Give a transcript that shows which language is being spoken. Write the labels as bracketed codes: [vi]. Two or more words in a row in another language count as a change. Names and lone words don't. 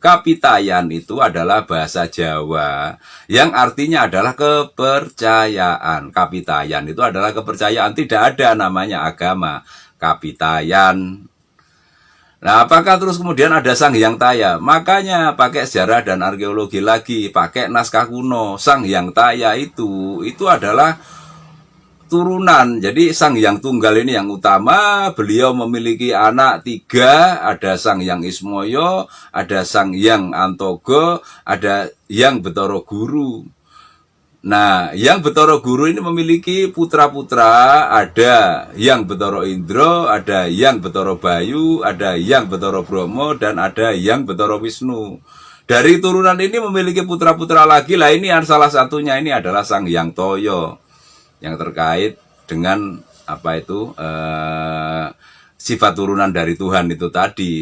[id] Kapitayan itu adalah bahasa Jawa yang artinya adalah kepercayaan. Kapitayan itu adalah kepercayaan, tidak ada namanya agama Kapitayan. Nah, apakah terus kemudian ada Sang Hyang Taya? Makanya pakai sejarah dan arkeologi lagi, pakai naskah kuno. Sang Hyang Taya itu adalah turunan. Jadi Sang Hyang Tunggal ini yang utama, beliau memiliki anak 3, ada Sang Hyang Ismoyo, ada Sang Hyang Antogo, ada Hyang Betara Guru. Nah, yang Betara Guru ini memiliki putra-putra, ada yang Betara Indra, ada yang Betara Bayu, ada yang Betara Bromo, dan ada yang Betara Wisnu. Dari turunan ini memiliki putra-putra lagi lah, ini salah satunya ini adalah Sang Hyang Toyo, yang terkait dengan apa itu sifat turunan dari Tuhan itu tadi.